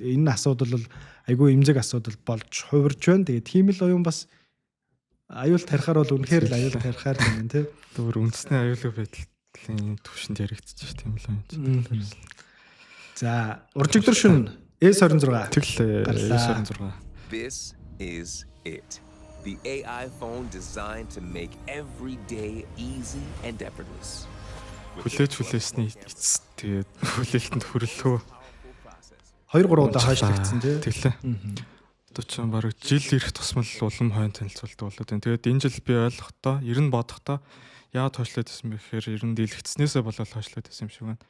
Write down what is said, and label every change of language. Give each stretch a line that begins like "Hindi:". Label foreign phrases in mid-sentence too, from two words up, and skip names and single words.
Mongolian: Энэ асуудал бол айгүй эмзэг асуудал болж хувирж байна. Тэгээд тийм л оюун бас аюул тарихаар бол үнэхээр л аюул тарихаар юм те. Өөр үндэсний аюулгүй байдлын түвшинд яригдчих тийм л юм. За уржигдэр шин S26 тэгэл S26.
English: This is it. The AI phone designed to make every day easy and effortless.
Mongolian: Хүлээсний эцэст тэгээд хүлээлтэнд хүрэлөө 2-3 удаа хойшлогдсон тий. Тэглээ. Одоо ч бараг жил ирэх тусмал улам хойно танилцуулдаг болоод байна. Тэгээд энэ жил би ойлгохдоо, ер нь бодохдоо яагаад хойшлоод байсан бэ гэхээр ер нь дэлгэцснээсээ болоод хойшлоод байсан юм шиг байна.